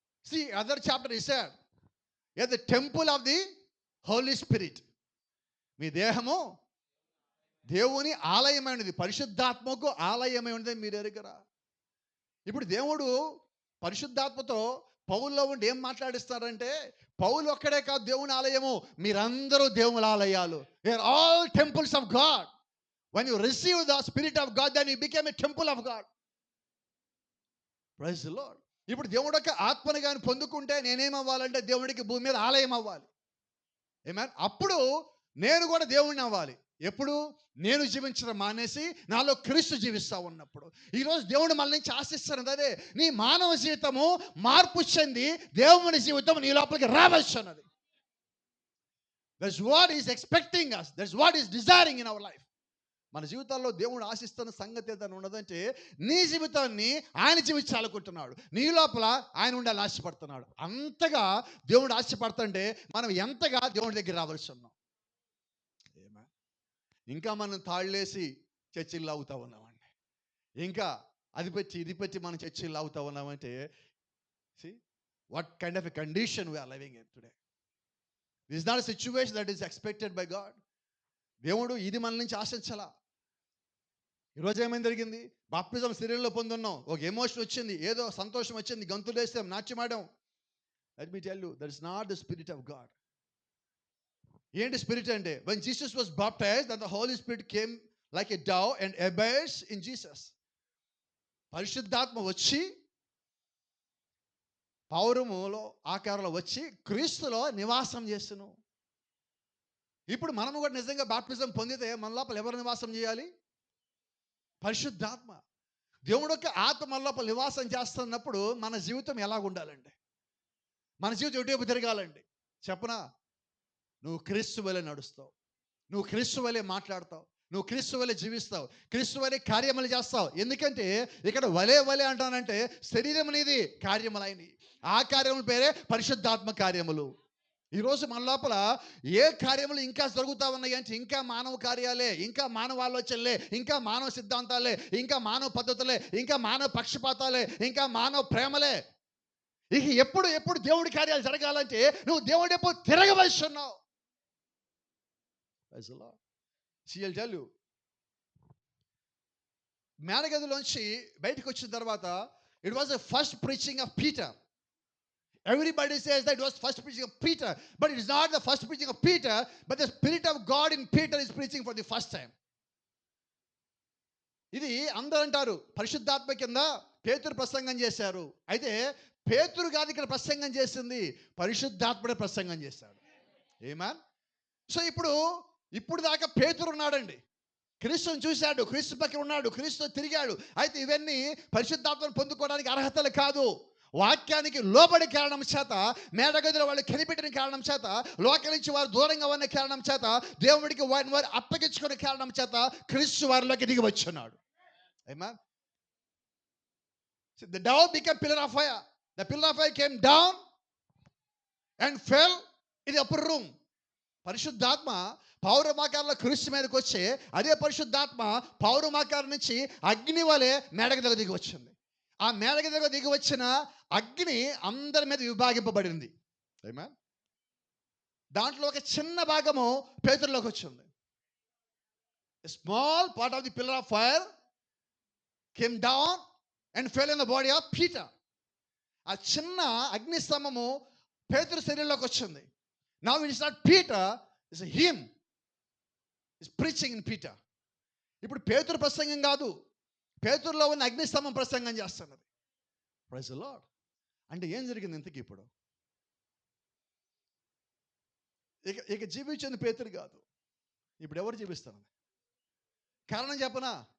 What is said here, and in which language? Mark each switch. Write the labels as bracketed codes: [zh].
[en] See, other chapter he said, "You are the temple of the Holy Spirit." [te] మీ దేహము దేవుని ఆలయమైనది, పరిశుద్ధాత్మకు ఆలయమై ఉన్నది మీరు ఎరుగరా? ఇప్పుడు దేవుడు పరిశుద్ధాత్మతో పౌల్లో ఉండి ఏం మాట్లాడిస్తారంటే, పౌలు ఒక్కడే కాదు దేవుని ఆలయము, మీరందరూ దేవుని ఆలయాలు. [en] You are all temples of God. When you receive the Spirit of God, then you became a temple of God. Praise the Lord. [te] ఇప్పుడు దేవుడి యొక్క ఆత్మని కానీ పొందుకుంటే నేనేమవ్వాలంటే దేవుడికి భూమి మీద ఆలయం అవ్వాలి. ఆమేన్. అప్పుడు నేను కూడా దేవుడిని అవ్వాలి. ఎప్పుడు? నేను జీవించడం మానేసి నాలో క్రీస్తు జీవిస్తా ఉన్నప్పుడు. ఈరోజు దేవుడు మన నుంచి ఆశిస్తున్నది అదే, నీ మానవ జీవితము మార్పు చెంది దేవుని జీవితం నీ లోపలికి రావచ్చు అన్నది. [en] That's what is expecting us. That's what is desiring in our life. [te] మన జీవితాల్లో దేవుడు ఆశిస్తున్న సంగతి ఏదైనా ఉన్నదంటే, నీ జీవితాన్ని ఆయన జీవించాలనుకుంటున్నాడు, నీ లోపల ఆయన ఉండాలని ఆశపడుతున్నాడు. అంతగా దేవుడు ఆశపడుతుంటే మనం ఎంతగా దేవుడి దగ్గర రావాల్సి ఉన్నాం. ఇంకా మనం తాళ్ళేసి చర్చిల్లో అవుతా ఉన్నామండి. ఇంకా అది పెట్టి ఇది పెట్టి మనం చర్చిల్లో అవుతా ఉన్నామంటే, [en] see what kind of a condition we are living in today. This is not a situation that is expected by God. [te] దేవుడు ఇది మన నుంచి ఆశించాలా. ఈరోజు ఏమైనా జరిగింది? బాప్టిజం శరీరంలో పొందున్నాం, ఒక ఎమోషన్ వచ్చింది, ఏదో సంతోషం వచ్చింది, గంతులు వేస్తాం, నాట్యమాడాం. [en] Let me tell you, that is not the spirit of God. [te] ఏంటి స్పిరిట్ అంటే? [en] when Jesus was baptized, then the Holy Spirit came like a dove and abides in Jesus. [te] పరిశుద్ధాత్మ వచ్చి పౌరములో ఆకారంలో వచ్చి క్రీస్తులో నివాసం చేస్తును. ఇప్పుడు మనము కూడా నిజంగా బాప్టిజం పొందితే మన లోపల ఎవరు నివాసం చేయాలి? పరిశుద్ధాత్మ. దేవుడు యొక్క ఆత్మ మన లోపల నివాసం చేస్తున్నప్పుడు మన జీవితం ఎలా ఉండాలండి? మన జీవితం ఎటువైపు తిరగాలండి చెప్పనా? నువ్వు క్రీస్తు వలె నడుస్తావు, నువ్వు క్రీస్తు వలె మాట్లాడతావు, నువ్వు క్రీస్తు వలె జీవిస్తావు, క్రీస్తు వలె కార్యములు చేస్తావు. ఎందుకంటే ఇక్కడ వలే వలె అంటానంటే శరీరం అనేది కార్యములైనవి, ఆ కార్యముల పేరే పరిశుద్ధాత్మ కార్యములు. ఈరోజు మన లోపల ఏ కార్యములు ఇంకా జరుగుతూ ఉన్నాయి అంటే, ఇంకా మానవ కార్యాలే, ఇంకా మానవ ఆలోచనలే, ఇంకా మానవ సిద్ధాంతాలే, ఇంకా మానవ పద్ధతులే, ఇంకా మానవ పక్షపాతాలే, ఇంకా మానవ ప్రేమలే. ఇక ఎప్పుడు ఎప్పుడు దేవుడి కార్యాలు జరగాలంటే నువ్వు దేవుడి ఎప్పుడు తిరగవలసి ఉన్నావు. [en] I'll tell you, [te] మేడగదిలోంచి బయటకు వచ్చిన తర్వాత [en] it was the first preaching of Peter. Everybody says that it was first preaching of Peter, but it is not the first preaching of Peter, but the Spirit of God in Peter is preaching for the first time. [te] ఇది అందరూ అంటారు పరిశుద్ధాత్మ కింద పేతురు ప్రసంగం చేశారు. అయితే పేతురు కాదు ఇక్కడ ప్రసంగం చేసింది, పరిశుద్ధాత్ముడే ప్రసంగం చేశాడు. ఆమేన్. సో ఇప్పుడు దాకా పేతురు ఉన్నాడండి, క్రీస్తుని చూశాడు, క్రీస్తు పక్కన ఉన్నాడు, క్రీస్తు తిరిగాడు. అయితే ఇవన్నీ పరిశుద్ధాత్మను పొందుకోవడానికి అర్హతలు కాదు. వాక్యానికి లోబడి కారణం చేత, మేడగదిలో వాళ్ళు కనిపెట్టిన కారణం చేత, లోకం నుంచి వారు దూరంగా ఉన్న కారణం చేత, దేవుడికి వారిని వారు అప్పగించుకునే కారణం చేత క్రీస్తు వారిలోకి దిగి వచ్చున్నాడు. ఆమేన్. [en] The dove became pillar of fire. The pillar of fire came down and fell in the upper room. [te] పరిశుద్ధాత్మ పౌరమాకారంలో క్రీస్తు మీదకి వచ్చి, అదే పరిశుద్ధాత్మ పౌరమాకారం నుంచి అగ్ని వలె మేడగదిలో దిగి వచ్చింది. ఆ మేడగదిలో దిగి వచ్చిన అగ్ని అందరి మీద విభాగింపబడింది. ఆమేన్. దాంట్లో ఒక చిన్న భాగము పేతురులోకి వచ్చింది. [en] A small part of the pillar of fire came down and fell in the body of Peter. [te] ఆ చిన్న అగ్ని స్తంభము పేతురు శరీరంలోకి వచ్చింది. [en] Now it is not Peter, it's him. He's preaching in Peter. [te] ఇప్పుడు పేతురు ప్రసంగం కాదు, పేతురులో ఉన్న అగ్నిస్తంభం ప్రసంగం చేస్తున్నది. [en] Praise the Lord. [te] అంటే ఏం జరిగింది ఇంతకీ? ఇప్పుడు ఇక జీవించింది పేతురు కాదు, ఇప్పుడు ఎవరు జీవిస్తున్నది? కారణం చెప్పనా?